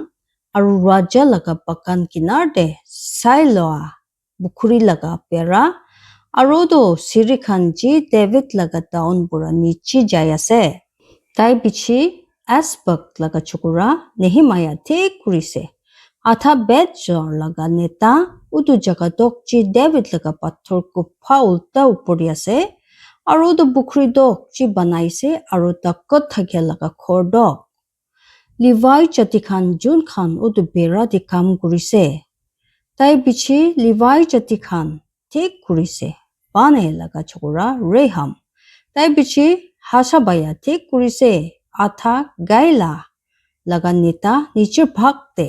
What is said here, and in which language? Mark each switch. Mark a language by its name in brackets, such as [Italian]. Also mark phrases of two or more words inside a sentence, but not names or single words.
[Naga Pidgin] Aru raja laga bakan kinar de Sailoa bukhuri laga pera. Aru do siri khan ji David laga town pura nichi jayase. Tai pichi Asbak laga chokora Nehemiah thik kurise. Atha Betjor laga neta utu jaga dokchi David laga pathor ko ulta upori ase. Aru do bukhuri dokchi banaise aru takot thakya laga khor dok. Levi chati khan jun khan utu bera di kam kurise. Tai pichi Levi chati khan thik kurise. Bane laga chokora Reham. Tai pichi Hashabaya thik kurise. Atha Gaila laga neta nichir bhagte.